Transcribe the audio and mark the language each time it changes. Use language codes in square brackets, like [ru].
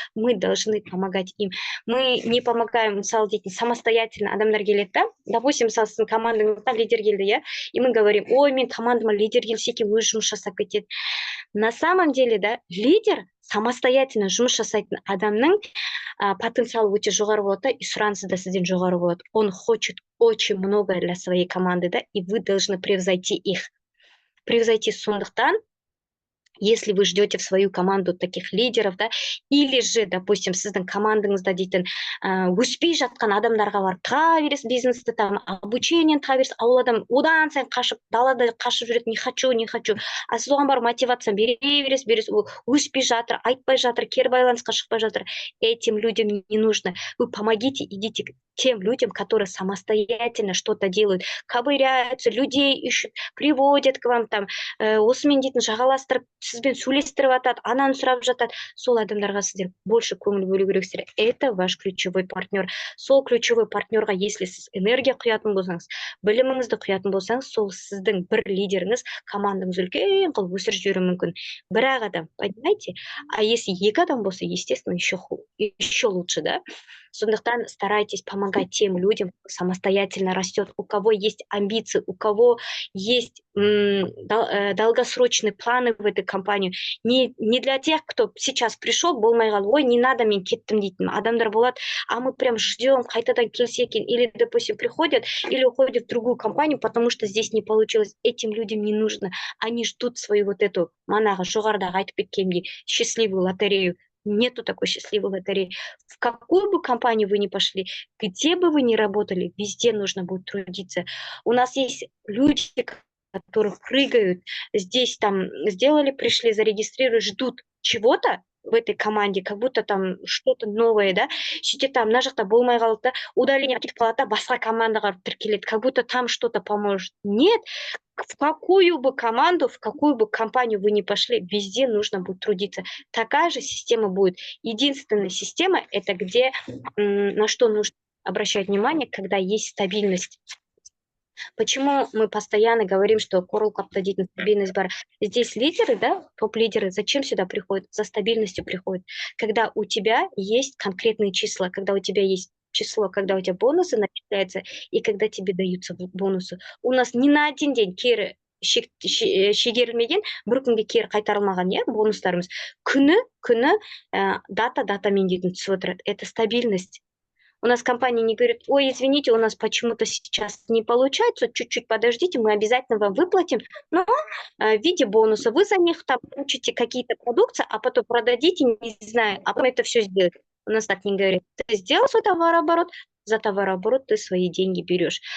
[ru] Мы должны помогать им. Мы не помогаем, мысалы дейтін, [kk] самостоятельно адамдар келеді, [ru] да. [kk] Допустим, мысалы сіздің командаңызға лидер келді, [ru] и мы говорим, ой, [kk] мен командама лидер келсе екен, өз жұмыс жасап кетеді. [ru] На самом деле, [kk] да, лидер самостоятельно жұмыс жасайтын адамның потенциалы өте жоғары болады, и сұранысы да сізден жоғары болады. [ru] Он хочет очень много для своей команды, да, и вы должны превзойти их. [kk] Превзойти сондықтан, [ru] если вы ждете в свою команду таких лидеров, да, или же, допустим, [kk] сіздің командаңызда дейтін өспей жатқан адамдарға барып тұра бересіз, бизнесті там обучениені тұра бересіз, ал адам одан сайын қашып, далада қашып жүреді, [ru] не хочу. [kk] А сіз оған барып мотивация бере бересіз, ол өспей жатыр, айтпай жатыр, кері байланысқа шықпай жатыр. [ru] Этим людям не нужно. Вы помогите, идите к тем людям, которые самостоятельно что-то делают, ковыряются, людей ищут, приводят к вам там, [kk] осымен дейтін жағаластырып, сізбен сөйлестіріп атады, ананы сұрап жатады. Сол адамдарға сіздер больше көңіл бөлу керексіздер. [ru] Это ваш ключевой партнер. [kk] Сол ключевой партнерға, если сіз энергия құятын болсаңыз, біліміңізді құятын болсаңыз, сол сіздің бір лидеріңіз командаңыз үлкен қылып өсіріп жіберуі мүмкін. Бір-ақ адам, понимаете? [ru] А если [kk] екі адам болса, [ru] естественно, еще лучше, да? Сондықтан старайтесь помогать тем людям, кто самостоятельно растет, у кого есть амбиции, у кого есть долгосрочные планы в этой компании. Не для тех, кто сейчас пришел, [kk] болмай қалды, [ru] ой, не надо, [kk] мен кеттім дейтін адамдар болады, [ru] а мы прям ждем, [kk] қайтадан келсе екен, [ru] или, допустим, приходят, или уходят в другую компанию, потому что здесь не получилось. Этим людям не нужно. Они ждут свою вот эту, [kk] манағы жоғарыдағы айтып кеткендей, [ru] счастливую лотерею. Нету такой счастливой лотереи. В какую бы компанию вы ни пошли, где бы вы ни работали, везде нужно будет трудиться. У нас есть люди, которые прыгают, здесь там сделали, пришли, зарегистрировали, ждут чего-то в этой команде, как будто там что-то новое, да, сөйтеді там, [kk] мына жақта болмай қалды, [ru] да, удаление [kk] кетіп қалады, басқа командаға тіркеледі, [ru] как будто там что-то поможет. Нет, в какую бы команду, в какую бы компанию вы ни пошли, везде нужно будет трудиться. Такая же система будет. Единственная система – это где, на что нужно обращать внимание, когда есть стабильность. Почему мы постоянно говорим, что Coral Club [kk] дейтін стабильность бар? [ru] Здесь лидеры, да, топ-лидеры, зачем сюда приходят? За стабильностью приходят. Когда у тебя есть конкретные числа, когда у тебя есть число, когда у тебя бонусы начисляются и когда тебе даются бонусы. У нас ни на один день [kk] кері шегерілмеген, бір күнге кері қайтарылмаған, бонустарымыз. Күні датамен дейтін түсіп отырады. [ru] Это стабильность. У нас компания не говорит: ой, извините, у нас почему-то сейчас не получается, чуть-чуть подождите, мы обязательно вам выплатим, но в виде бонуса вы за них там получите какие-то продукции, а потом продадите, не знаю, а потом это все сделать. У нас так не говорит. Ты сделал свой товарооборот, за товарооборот ты свои деньги берешь.